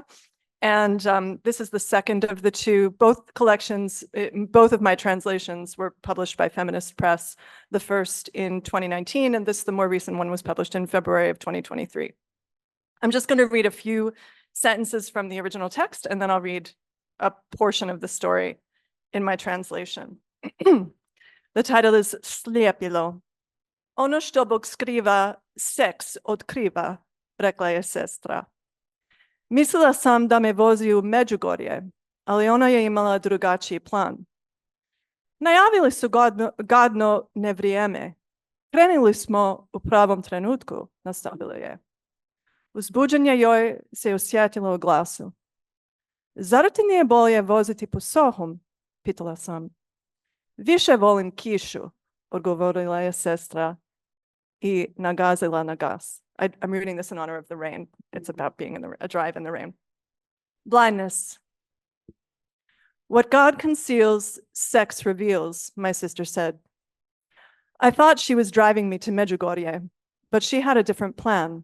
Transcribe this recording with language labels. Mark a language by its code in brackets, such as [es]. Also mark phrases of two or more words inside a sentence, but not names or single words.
[en] And this is the second of the two. Both collections, both of my translations were published by Feminist Press, the first in 2019, and this, the more recent one, was published in February of 2023. I'm just going to read a few sentences from the original text, and then I'll read a portion of the story in my translation. The title is Slijepilo. [bs] Ono što Bog skriva, seks otkriva, rekla je sestra. Mislila sam da me vozi u Međugorje, ali ona je imala drugačiji plan. Najavili su gadno nevrijeme. Krenuli smo u pravom trenutku, nastavila je. Uzbuđenje joj se osjetilo u glasu. Zar ti nije bolje voziti po Sohom? Pitala sam. Više volim kišu, odgovorila je sestra I nagazila na gas. [en] I'm reading this in honor of the rain. It's about being in a drive in the rain. Blindness. What God conceals, sex reveals, my sister said. I thought she was driving me to Medjugorje, but she had a different plan.